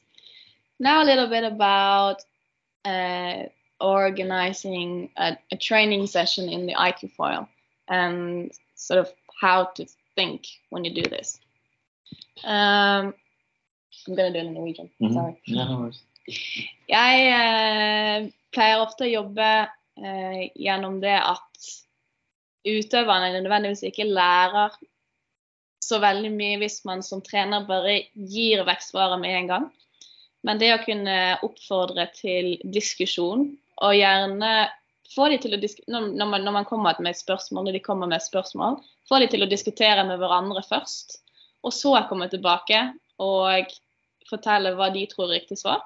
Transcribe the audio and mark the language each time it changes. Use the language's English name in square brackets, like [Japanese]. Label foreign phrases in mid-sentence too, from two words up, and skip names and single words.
[English] Now a little bit about organizing a training session in the iQfoil and sort of how to think when you do this. I'm going to do it in Norwegian. Sorry. No. [Norwegian] Jeg pleier ofte å jobbe gjennom det at utøverne nødvendigvis ikke lærer så veldig mye hvis man som trener bare gir vekk svaret med en gang. Men det å kunne oppfordre til diskusjon, og gjerne få de til å når man kommer med et spørsmål, når de kommer med et spørsmål, få de til å diskutere med hverandre først, og så komme tilbake og fortelle hva de tror er riktig svar.